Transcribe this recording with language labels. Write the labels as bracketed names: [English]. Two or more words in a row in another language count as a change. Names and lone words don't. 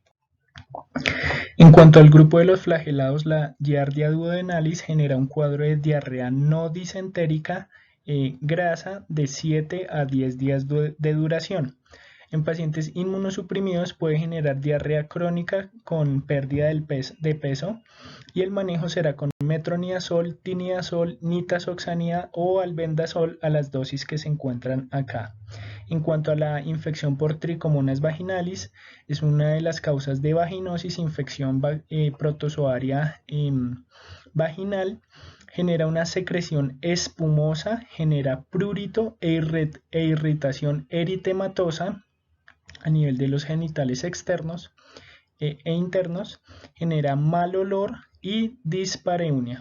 [Spanish] En cuanto al grupo de los flagelados, la giardia duodenalis genera un cuadro de diarrea no disentérica grasa de 7 a 10 días de duración. En pacientes inmunosuprimidos puede generar diarrea crónica con pérdida de peso, y el manejo será con metronidazol, tinidazol, nitazoxanida o albendazol a las dosis que se encuentran acá. En cuanto a la infección por tricomonas vaginalis, es una de las causas de vaginosis, infección protozoaria vaginal. Genera una secreción espumosa, genera prurito e irritación eritematosa a nivel de los genitales externos e internos, genera mal olor y dispareunia.